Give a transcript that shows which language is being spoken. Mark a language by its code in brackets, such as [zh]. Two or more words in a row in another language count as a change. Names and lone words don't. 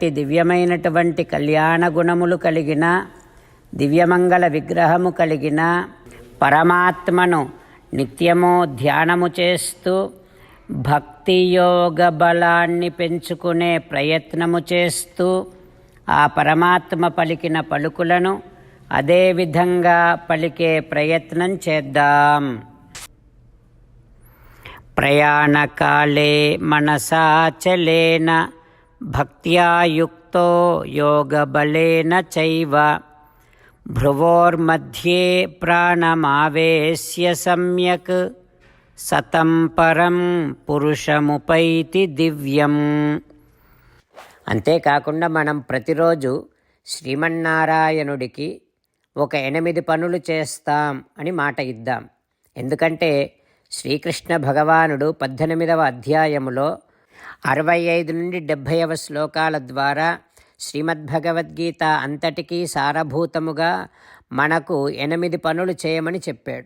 [te] దివ్యమైనటువంటి కళ్యాణ గుణములు కలిగిన, దివ్యమంగళ విగ్రహము కలిగిన పరమాత్మను నిత్యము ధ్యానము చేస్తూ భక్తియోగ బలాన్ని పెంచుకునే ప్రయత్నము చేస్తూ ఆ పరమాత్మ పలికిన పలుకులను అదేవిధంగా పలికే ప్రయత్నం చేద్దాం. [sa] ప్రయాణకాలే మనసాచలేన భక్త్యా యుక్తో యోగబలేన చైవ భ్రువోర్మధ్యే ప్రాణమావేశ్య సమ్యక్ సతం పరం పురుషముపైతి దివ్యం. [te] అంతేకాకుండా మనం ప్రతిరోజు శ్రీమన్నారాయణుడికి ఒక 8 పనులు చేస్తాం అని మాట ఇద్దాం. ఎందుకంటే శ్రీకృష్ణ భగవానుడు 18వ అధ్యాయములో 65 నుండి 70వ శ్లోకాల ద్వారా శ్రీమద్భగవద్గీత అంతటికీ సారభూతముగా మనకు 8 పనులు చేయమని చెప్పాడు.